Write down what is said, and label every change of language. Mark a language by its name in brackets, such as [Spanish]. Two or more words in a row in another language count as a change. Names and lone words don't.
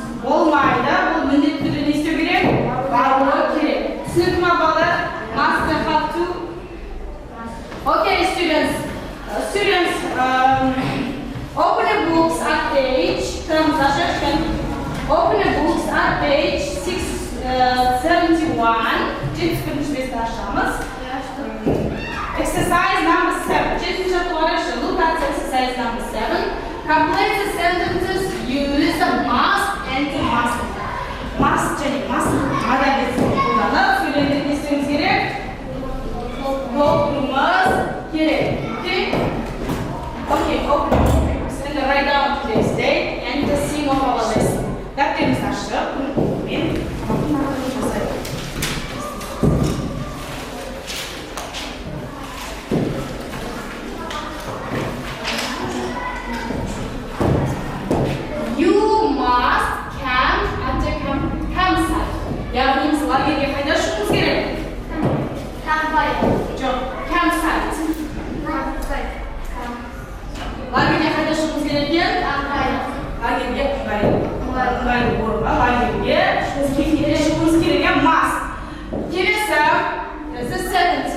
[Kazakh] болмайды. Бұл міндетті түрде не істеу керек? Баруы керек. Түсінікті ма балалар? [English] Must have to. Okay, students. Open the books at page. Open the books at page 671. Exercise number 7. Look at exercise number 7. Complete the sentences. Use the must and the must. [Kazakh] Must және must. Молодец. Қолданып сөйлемдерді не істеуіміз керек? Толтыруымыз керек. [English] Okay, open your papers and write down today's date and the theme of our lesson. [Kazakh] Дәптерімізді ашып, мен жасаймын. [English] You must camp at the campsite. [Kazakh] Яғни біз лагерьге қайда шығуымыз керек? Жоқ, campsite. Лагерьге қайда шығуымыз керек екен? Лагерьге ыңғайлы орынға, лагерьге шығуымыз керек екен? Must. Келесі, [English] the sentence.